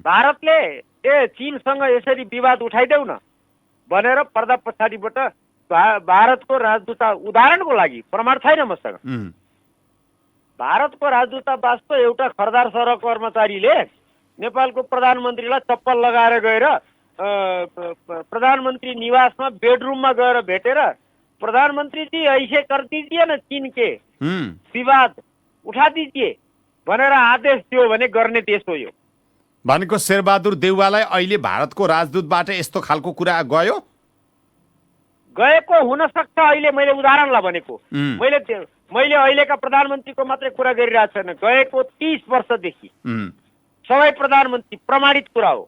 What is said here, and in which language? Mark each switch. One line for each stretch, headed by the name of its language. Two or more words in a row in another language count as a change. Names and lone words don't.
Nepali: भारतले चीनसँग यसरी विवाद उठाइदेऊ न भनेर पर्दा पछाडिबाट भारतको राजदूता, उदाहरणको लागि प्रमाण छैन मसँग, भारतको राजदूतावासको एउटा खरदार सर कर्मचारीले नेपालको प्रधानमन्त्रीलाई चप्पल लगाएर गएर प्रधानमन्त्री निवासमा बेडरुममा गएर भेटेर
Hindi: प्रधानमन्त्रीजी ऐसे कर दीजिए न चीन के विवाद उठा दीजिए
Nepali: भनेर आदेश दियो भने गर्ने देश हो यो। भनेको शेरबहादुर देउवालाई अहिले भारतको राजदूतबाट यस्तो खालको कुरा गएको हुन सक्छ। अहिले मैले उदाहरणलाई भनेको, मैले अहिलेका प्रधानमन्त्रीको मात्रै कुरा गरिरहेको छैन, गएको 30 वर्षदेखि सबै प्रधानमन्त्री, प्रमाणित कुरा हो।